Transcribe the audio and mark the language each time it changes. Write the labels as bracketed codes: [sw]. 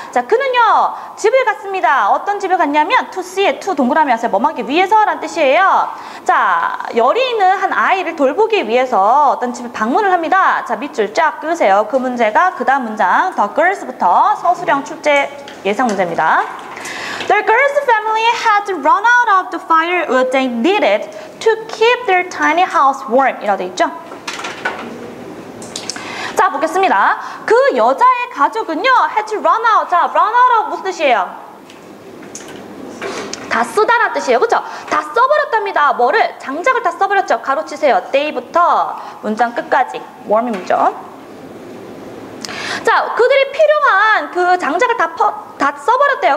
[ko] 자, 그는요, 집을 갔습니다. 어떤 집을 갔냐면, to see에 to 동그라미 하세요. 뭐 하기 위해서 라는 뜻이에요. 자, 열이 있는 한 아이를 돌보기 위해서 어떤 집을 방문을 합니다. 자, 밑줄 쫙 끄세요. 그 문제가 그 다음 문장, the girls 부터 서술형 출제 예상 문제입니다. [en] The girls' family had run out of the fire what they needed to keep their tiny house warm. [ko] 이라고 돼 있죠? 자, 보겠습니다. 그 여자의 가족은요, had to run out. 자, run out은 무슨 뜻이에요? 다 쓰다라는 뜻이에요. 그쵸? 다 써버렸답니다. 뭐를? 장작을 다 써버렸죠. 가로치세요. day부터 문장 끝까지. warm이죠. 자, 그들이 필요한 그 장작을 다 써버렸대요.